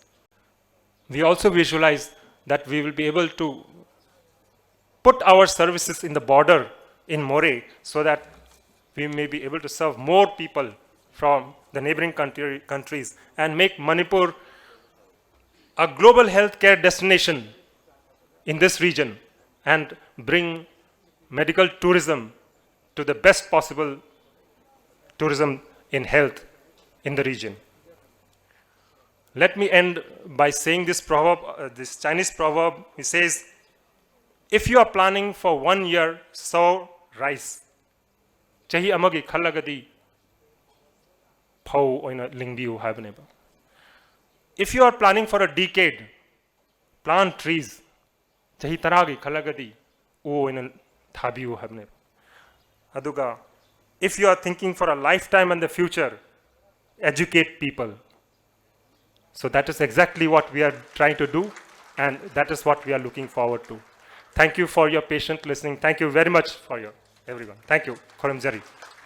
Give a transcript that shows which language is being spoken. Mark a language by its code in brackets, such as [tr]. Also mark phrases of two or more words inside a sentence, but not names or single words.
[en] We also visualize that we will be able to put our services in the border in Moreh, so that we may be able to serve more people from the neighboring countries and make Manipur a global healthcare destination in this region and bring medical tourism to the best possible tourism in health in the region. Let me end by saying this proverb, this Chinese proverb. It says, if you are planning for 1 year, sow rice. [mni] Chahi amagi khalagadi phau oina lingbiu haibneba. [en] If you are planning for a decade, plant trees. [mni] Chahi taragi khalagadi o oina thabiu haibneba. Aduga, [en] if you are thinking for a lifetime and the future, educate people. So that is exactly what we are trying to do, and that is what we are looking forward to. Thank you for your patient listening. Thank you very much for everyone. Thank you. [mni] Khoram Jari.